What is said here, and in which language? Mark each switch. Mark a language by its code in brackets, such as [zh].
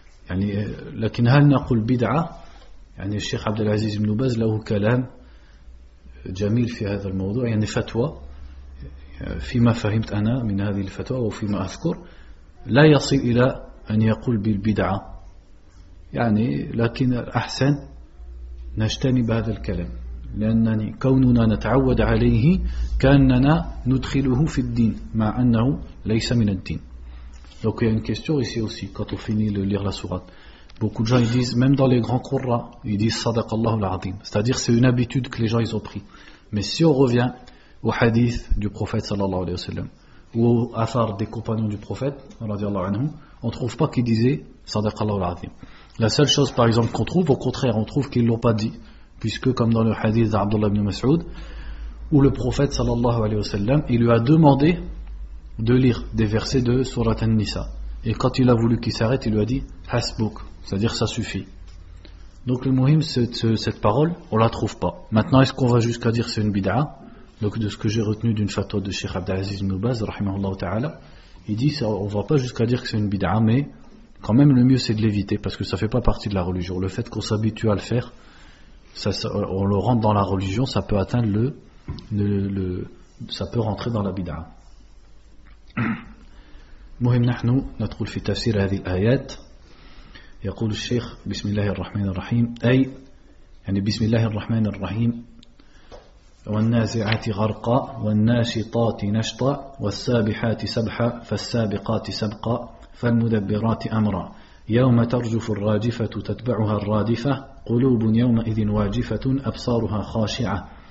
[ar] يعني لكن هل نقول بدعة؟ يعني الشيخ عبد العزيز بن باز له كلام جميل في هذا الموضوع، يعني فتوى فيما فهمت أنا من هذه الفتوى وفيما أذكر لا يصل إلى أن يقول بالبدعة، يعني لكن الأحسن نجتنب هذا الكلام لأنني كوننا نتعود عليه كأننا ندخله في الدين مع أنه ليس من الدين. [fr] Donc il y a une question ici aussi quand on finit de lire la sourate. Beaucoup de gens ils disent, même dans les grands qurra, ils disent [ar] Sadaq Allahul Azim. [fr] C'est-à-dire c'est une habitude que les gens ils ont pris. Mais si on revient au hadith du prophète sallallahu alayhi wa sallam ou au athar des compagnons du prophète radiallahu anhu, on trouve pas qu'ils disaient [ar] Sadaq Allahul Azim. [fr] La seule chose par exemple qu'on trouve, au contraire, on trouve qu'ils l'ont pas dit, puisque comme dans le hadith d'Abdullah ibn Mas'ud, où le prophète sallallahu alayhi wa sallam, il lui a demandé de lire des versets de Sourate An-Nisa. Et quand il a voulu qu'il s'arrête, il lui a dit « Hasbouk », c'est-à-dire « ça suffit ». Donc le muhim, cette parole, on ne la trouve pas. Maintenant, est-ce qu'on va jusqu'à dire que c'est une bid'a? Donc de ce que j'ai retenu d'une fatwa de Cheikh Abdelaziz Nubaz, rahimahullah ta'ala, il dit « on ne va pas jusqu'à dire que c'est une bid'a, mais quand même le mieux c'est de l'éviter, parce que ça ne fait pas partie de la religion. Le fait qu'on s'habitue à le faire, ça, on le rentre dans la religion, ça peut atteindre le ça peut rentrer dans la bid'a. [ar] مهم نحن ندخل في تفسير هذه الآيات. يقول الشيخ بسم الله الرحمن الرحيم، أي يعني بسم الله الرحمن الرحيم، والنازعات غرقا والناشطات نشطا والسابحات سبحا فالسابقات سبقا فالمدبرات أمرا يوم ترجف الراجفة تتبعها الرادفة قلوب يومئذ واجفة أبصارها خاشعة